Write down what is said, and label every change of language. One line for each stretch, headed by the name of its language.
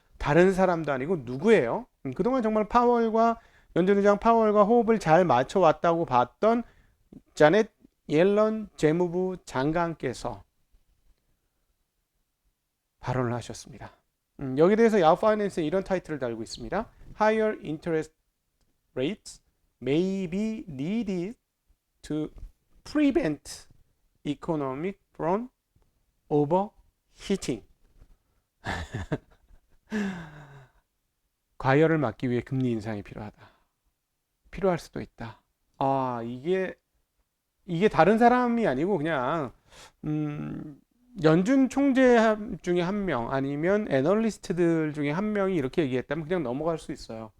Korean: 다른 사람도 아니고 누구예요? 그동안 정말 연준 의장 파월과 호흡을 잘 맞춰왔다고 봤던 자넷 옐런 재무부 장관께서 발언을 하셨습니다. 여기 대해서 야후 파이낸스에 이런 타이틀을 달고 있습니다.
English: Higher interest rates may be needed to prevent economic from overheating.
Korean: 과열을 막기 위해 금리 인상이 필요할 수도 있다. 이게 다른 사람이 아니고 그냥 연준 총재 중에 한 명 아니면 애널리스트들 중에 한 명이 이렇게 얘기했다면 그냥 넘어갈 수 있어요.